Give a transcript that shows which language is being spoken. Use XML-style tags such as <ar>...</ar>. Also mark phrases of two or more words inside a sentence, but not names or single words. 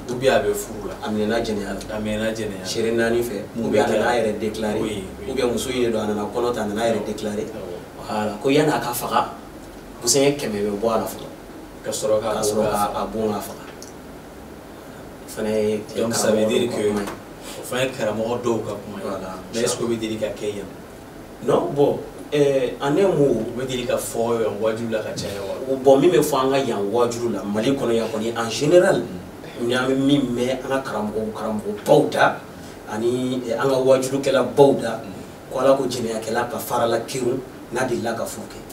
<fr>ou bien</fr> <bm>a bɛ furu la a minɛna jɛnɛya la a minɛna jɛnɛya seere naani fɛ</bm> <fr>ou bien</fr> <bm>a nana a yɛrɛ déclarer</bm> <fr>ou bien</fr> <bm>muso in de don a nana kɔnɔ ta a nana a yɛrɛ déclarer voilà ko yan'a ka faga busanya kɛmɛ bɛ bɔ a la fɔlɔ ka sɔrɔ ka bon ka faga fana ye</bm> <fr>donc ça veut dire que</fr> <bm>o fana ye karamɔgɔ dɔw ka kuma ye</bm> <fr>mais est-ce que</fr> <bm>o bɛ deli ka kɛ yan</bm> <fr>non bon en un mot</fr> <bm>o bɛ deli ka fɔ yan wajulu la ka caya wa bon min bɛ fɔ an ka yan wajulu la Mali kɔnɔ yan kɔni</bm> <fr>en général</fr> <bm>ni an bɛ min mɛn an ka karamɔgɔ baw da ani an ka wajulukɛla baw da ko Ala ko jɛnɛyakɛla ka fara la kirun n'a delila ka furu kɛ</bm>